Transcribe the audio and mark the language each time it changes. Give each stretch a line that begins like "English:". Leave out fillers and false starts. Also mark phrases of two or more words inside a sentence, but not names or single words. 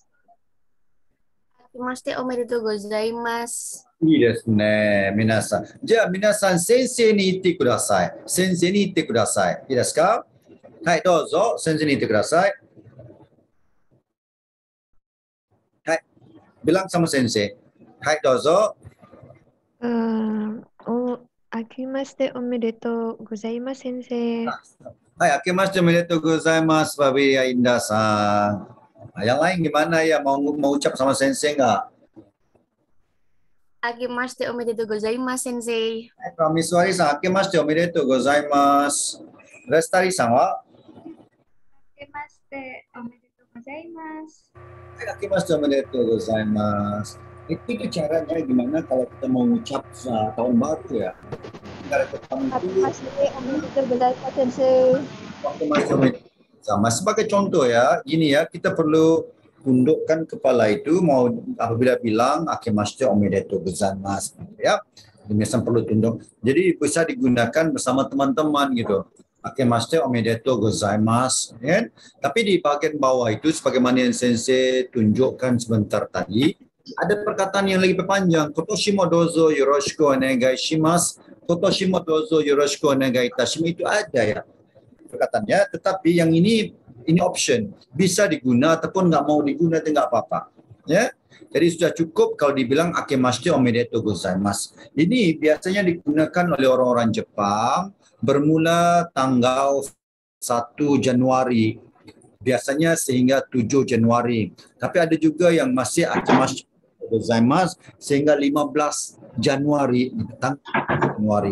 Japanese: 明けましておめでとうございます. いいですね。皆さん。じゃあ、皆さん、先生に言ってください。先生に言ってください。いいですか？はい、どうぞ。先生に言ってください。
Indonesian: はい。bilang sama sensei.
Japanese: はい、どうぞ。明けましておめでとうございます、先生. はい、明けましておめでとうございます、ファビリア・インダーさん。
Indonesian: Yang lain gimana ya? Mau ucap sama sensei nggak?
Japanese: 明けましておめでとうございます、先生. Prameswari-san, 明けましておめでとうございます。レスタリーさんは明けましておめでとうございます. はい、明けましておめでとうございます。
Indonesian: Itu caranya gimana kalau kita mau ucap tahun baru ya? Kita rekam dulu.
Japanese: 明けましておめでとうございます、先生.
Indonesian: Waktu masih sama sebagai contoh ya, gini ya, kita perlu tundukkan kepala itu mau apabila bilang
Japanese: 明けましておめでとうございます
Indonesian: ya. Biasanya perlu tunduk. Jadi bisa digunakan bersama teman-teman gitu.
Japanese: 明けましておめでとうございます ya.
Indonesian: Tapi di bagian bawah itu sebagaimana yang sensei tunjukkan sebentar tadi, ada perkataan yang lebih panjang.
Japanese: 今年もどうぞよろしくお願いします. 今年もどうぞよろしくお願いいたします
Indonesian: itu ada ya perkataannya, tetapi yang ini option, bisa diguna ataupun nggak mau diguna itu nggak apa-apa ya. Jadi sudah cukup kalau dibilang
Japanese: 明けましておめでとうございます.
Indonesian: Ini biasanya digunakan oleh orang-orang Jepang bermula tanggal 1 Januari biasanya sehingga 7 Januari. Tapi ada juga yang masih
Japanese: 明けましてございます
Indonesian: sehingga 15 Januari tanggal Januari.